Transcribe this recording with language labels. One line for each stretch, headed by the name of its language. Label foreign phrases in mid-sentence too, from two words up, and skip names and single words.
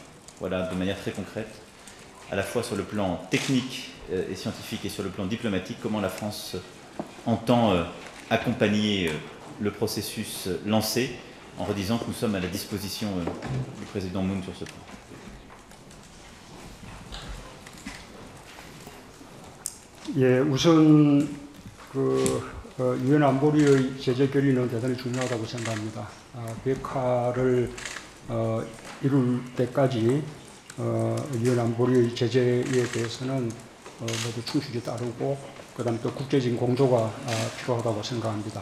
French: Voilà, de manière très concrète, à la fois sur le plan technique et scientifique et sur le plan diplomatique, comment la France entend accompagner le processus lancé, en redisant que nous sommes à la disposition du président Moon sur ce point.
Korean: 예, 우선 유엔 안보리의 제재 결의는 대단히 중요하다고 생각합니다. 비핵화를 이룰 때까지 유엔 안보리의 제재에 대해서는 모두 충실히 따르고 그다음에 또 국제적인 공조가 필요하다고 생각합니다.